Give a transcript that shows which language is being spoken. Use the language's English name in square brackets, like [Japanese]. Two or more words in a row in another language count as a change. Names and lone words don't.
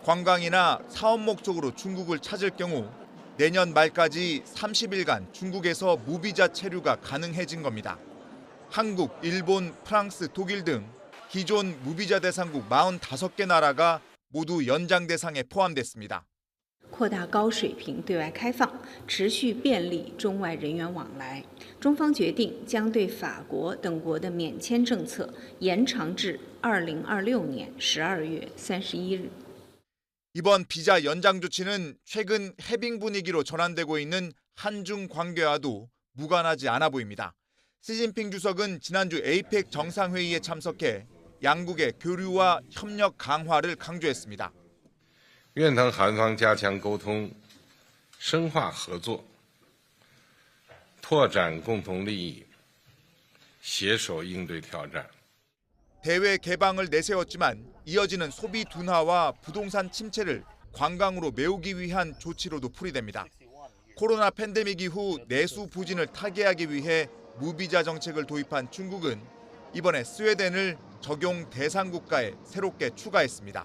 [Korean] 관광이나 사업 목적으로 중국을 찾을 경우 내년 말까지 30일간 중국에서 무비자 체류가 가능해진 겁니다. 한국, 일본, 프랑스, 독일 등 기존 무비자 대상국 45개 나라가 모두 연장 대상에 포함됐습니다. [Chinese] 扩大高水平对外开放，持续便利中外人员往来。中方决定将对法国等国的免签政策延长至2026年12月31日。 [Korean] 이번 비자 연장 조치는 최근 해빙 분위기로 전환되고 있는 한중 관계와도 무관하지 않아 보입니다. 시진핑 주석은 지난주 APEC 정상회의에 참석해 양국의 교류와 협력 강화를 강조했습니다. [Chinese] 愿同韩方加强沟通，深化合作，拓展共同利益，携手应对挑战。 [Korean] 대외 개방을 내세웠지만 이어지는 소비 둔화와 부동산 침체를 관광으로 메우기 위한 조치로도 풀이됩니다. 코로나 팬데믹 이후 내수 부진을 타개하기 위해 무비자 정책을 도입한 중국은 이번에 스웨덴을 적용 대상 국가에 새롭게 추가했습니다.